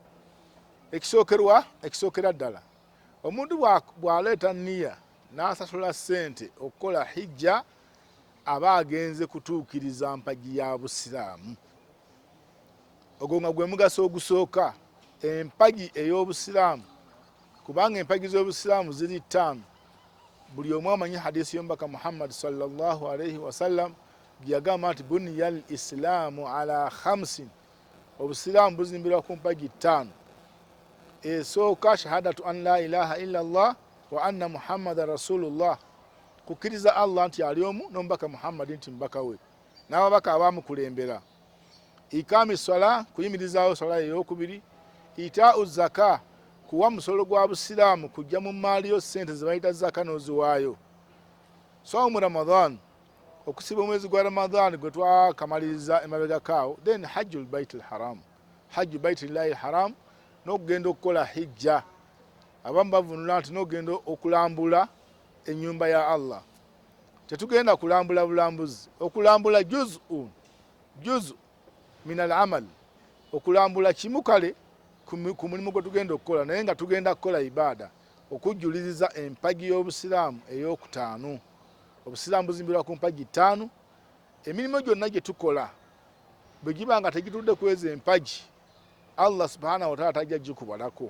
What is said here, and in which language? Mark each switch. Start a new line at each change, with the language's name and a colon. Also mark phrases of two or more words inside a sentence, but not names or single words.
Ganda: Ekisookera ddala, omuntu bw'aleeta nniya n'asasula ssente okukola hijja aba agenze kutuukiriza mpagi ya Busiraamu. Ogwo nga gwe mugaso ogusooka, empagi ey'Obusiraamu, kubanga empagi z'Obusiraamu ziri ttaano. Buli omu amanyi hadiisi y'omubaka Muhammad
Arabic: صلى الله عليه وسلم
Ganda: gye yagamba nti
Arabic: بني الإسلام على خمس,
Ganda: Obusiraamu buzimbirwa ku mpagi ttaano.
Arabic: Esooka شهادة أن لا إله إلا الله وأن محمدا رسول الله,
Ganda: kukkiriza Allah nti ali omu n'omubaka Muhammad nti mubaka we, n'ababaka abaamukulembera.
Arabic: إقام الصلاة,
Ganda: kuyimirizaawo swala ey'okubiri.
Arabic: إيتاء الزكاة,
Ganda: kuwa musolo gwa Busiraamu, kujja mu maali yo ssente ze bayita zaka n'oziwaayo.
Arabic: صوم رمضان,
Ganda: okusiba omwezi gwa Ramadan gwe twakamaliriza emabega kaawo.
Arabic: Then حج البيت الحرام حج بيت الله الحرام,
Ganda: n'okugenda okukola hijja. Abamu bavunula nti n'ogenda okulambula ennyumba ya Allah. Tetugenda kulambula bulambuzi, okulambula
Arabic: جزء من العمل,
Ganda: okulambula kimu kale ku mulimu gwe tugenda okukola, naye nga tugenda kukola ibaada, okujjuliriza empagi y'Obusiraamu ey'okutaano. Obusiraamu buzimbirwa ku mpagi ttaano. Emirimu gyonna gye tukola bwe giba nga tegitudde kweza empagi,
Arabic: الله سبحانه وتعالى
Ganda: tajja gikubalako.